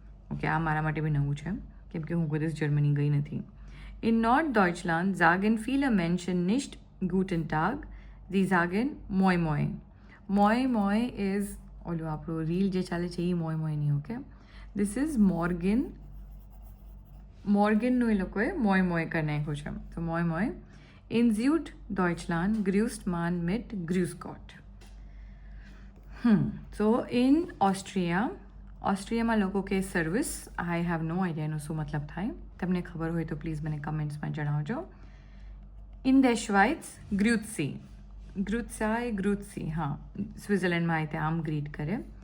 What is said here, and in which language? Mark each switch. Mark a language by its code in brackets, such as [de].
[gu] Okay, આ મારા માટે બી નવું છે, કેમ કે હું કોઈ દિવસ જર્મની ગઈ નથી. [de] In Norddeutschland sagen viele Menschen nicht Guten Tag, sie sagen Moi Moi. [gu] Moi Moi is ઓલું આપણું રીલ જે ચાલે છે એ મોય મોય નહીં. ઓકે, ધીસ ઇઝ મોર્ગનનું એ લોકોએ મોય મોય કરી નાખ્યું છે. તો મોય મોય. [de] ઇન Süddeutschland grüßt man mit Grüß Gott. [gu] So in ઓસ્ટ્રિયામાં લોકો કે service, [en] I have no idea [gu] એનો શું મતલબ થાય. તમને ખબર હોય તો પ્લીઝ મને કમેન્ટ્સમાં જણાવજો. ઇન ધ શ્વાઇટ્સ ગ્રુત્સી, હા, સ્વિટ્ઝરલેન્ડમાં આવી તે આમ ગ્રીટ કરે.